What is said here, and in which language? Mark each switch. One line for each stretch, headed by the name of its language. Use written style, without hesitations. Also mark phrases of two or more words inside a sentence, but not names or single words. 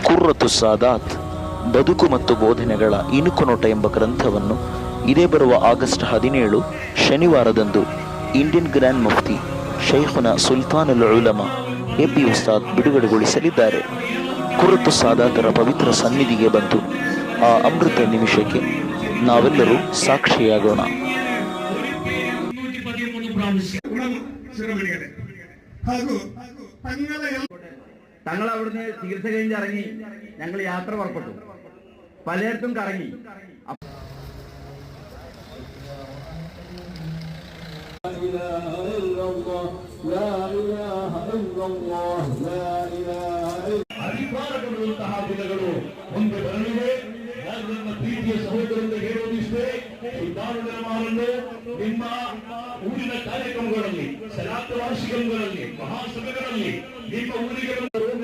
Kannada: ಕುರ್ರತು ಸಾದಾತ್ ಬದುಕು ಮತ್ತು ಬೋಧನೆಗಳ ಇಣುಕು ನೋಟ ಎಂಬ ಗ್ರಂಥವನ್ನು ಇದೇ ಬರುವ ಆಗಸ್ಟ್ 17 ಶನಿವಾರದಂದು
English: Indian Grand Mufti
Kannada: ಶೈಖುನಾ ಸುಲ್ತಾನ್ ಅಲ್ ಉಲಮಾ ಎಪಿ ಉಸ್ತಾದ್ ಬಿಡುಗಡೆಗೊಳಿಸಲಿದ್ದಾರೆ. ಕುರ್ರತು ಸಾದಾತರ ಪವಿತ್ರ ಸನ್ನಿಧಿಗೆ ಬಂದು ಆ ಅಮೃತ ನಿಮಿಷಕ್ಕೆ ನಾವೆಲ್ಲರೂ ಸಾಕ್ಷಿಯಾಗೋಣ.
Malayalam: തങ്ങൾ അവിടുന്ന് ചികിത്സ കഴിഞ്ഞ് ഇറങ്ങി. ഞങ്ങൾ യാത്ര പുറപ്പെട്ടു, പലയിടത്തും കറങ്ങി.
Kannada: ಅಧಿಕಾರಗೊಳ್ಳುವಂತಹ ದಿನಗಳು ಮುಂದೆ ಬರಲಿವೆ. ನನ್ನ ಪ್ರೀತಿಯ ಸಹೋದರರಿಗೆ ಹೇಳುವುದಿಷ್ಟೇ, ಸುಲ್ತಾನುಲಮಾರನ್ನು ನಿಮ್ಮ ಊರಿನ ಕಾರ್ಯಕ್ರಮಗಳಲ್ಲಿ, ಸಲಾತ್ ವಾರ್ಷಿಕಗಳಲ್ಲಿ, ಮಹಾಸಭೆಗಳಲ್ಲಿ ನಿಮ್ಮ ಊರಿಗೆ